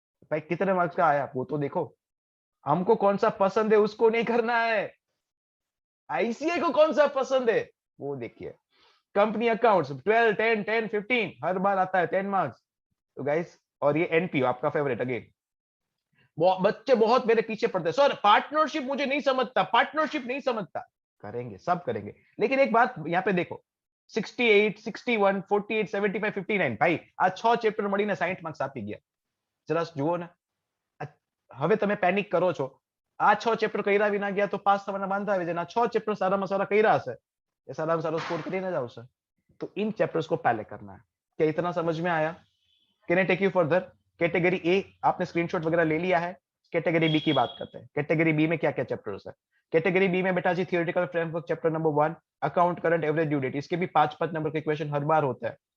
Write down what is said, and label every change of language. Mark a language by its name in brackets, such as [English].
[Hindi] भाई कितने मार्क्स का आया वो तो देखो, हमको कौन सा पसंद है उसको नहीं करना है, आईसीआई को कौन सा पसंद है वो देखिए। कंपनी अकाउंट्स 12 10 10 15 हर बार आता है 10 मार्क्स। तो गाइस, और ये एनपीओ आपका फेवरेट अगेन, बच्चे बहुत मेरे पीछे पड़ते हैं, सर पार्टनरशिप मुझे नहीं समझता, पार्टनरशिप नहीं समझता। करेंगे, सब करेंगे, लेकिन एक बात यहाँ पे देखो, [Gujarati] 68 61 48 75 59 ભાઈ આ 6 ચેપ્ટર મળીને 60 માર્ક્સ આપી ગયા, જરા જુઓ ને। હવે તમે પેનિક કરો છો, આ 6 ચેપ્ટર કર્યા વિના ગયા તો પાસ થવાના વાંધા આવી જાય, આ 6 ચેપ્ટર સારામાં સારા કર્યા હશે એ સારામાં સારો સ્કોર કરીને જ આવશે। [Hindi] तो इन चैप्टर्स को पहले करना है। क्या इतना समझ में आया? [English] Can I take you further? [Hindi] Category A आपने स्क्रीनशॉट वगैरह ले लिया है, कैटेगरी बी की बात करते हैं। कैटेगरी बी में क्या क्या चैप्टर्स है? कैटेगरी बी में बेटा जी theoretical framework chapter number 1, account current average due date, इसके भी 5 नंबर के क्वेश्चन हर बार होता है।